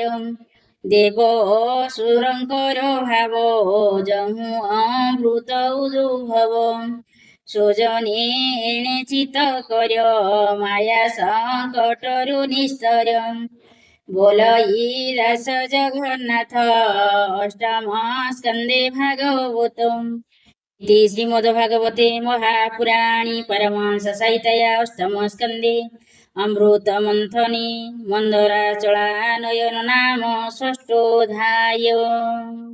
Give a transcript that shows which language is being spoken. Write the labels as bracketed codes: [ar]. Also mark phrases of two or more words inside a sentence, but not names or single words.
[or] ଦେବ ଅସୁରଙ୍କର ଭାବ ଯହୁଁ ଅମୃତ ଉଦ୍ଭବ। ସୋଜନେ ଏଣେ ଚିତ କର ମାୟା ସଂକଟରୁ ନିସ୍ତର। ବୋଲଇ ଦାସ ଜଗନ୍ନାଥ ଅଷ୍ଟମ ସ୍କନ୍ଧେ ଭାଗବତ। [sa] इति श्रीमद्भागवते महापुराणे परमहंससंहितायां अष्टमस्कन्धे अमृतमन्थने मन्दराचलानयन नाम षष्ठोऽध्यायः।